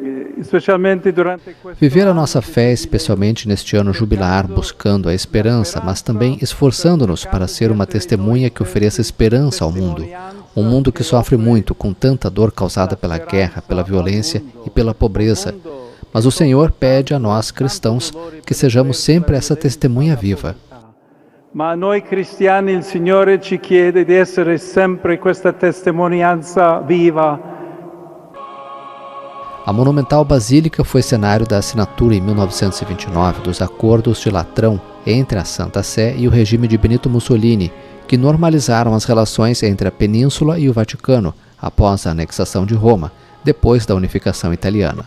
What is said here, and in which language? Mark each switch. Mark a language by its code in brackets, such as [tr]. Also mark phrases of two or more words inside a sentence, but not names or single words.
[pt] especialmente neste ano jubilar, buscando a esperança, mas também esforçando-nos para ser uma testemunha que ofereça esperança ao mundo. Um mundo que sofre muito, com tanta dor causada pela guerra, pela violência e pela pobreza. Mas o Senhor pede a nós, cristãos, que sejamos sempre essa testemunha viva. Mas a nós, cristianos, o Senhor [it] ci chiede di essere sempre questa testimonianza viva. A monumental basílica foi cenário da assinatura em 1929 dos Acordos de Latrão entre a Santa Sé e o regime de Benito Mussolini, que normalizaram as relações entre a Península e o Vaticano após a anexação de Roma, depois da unificação italiana.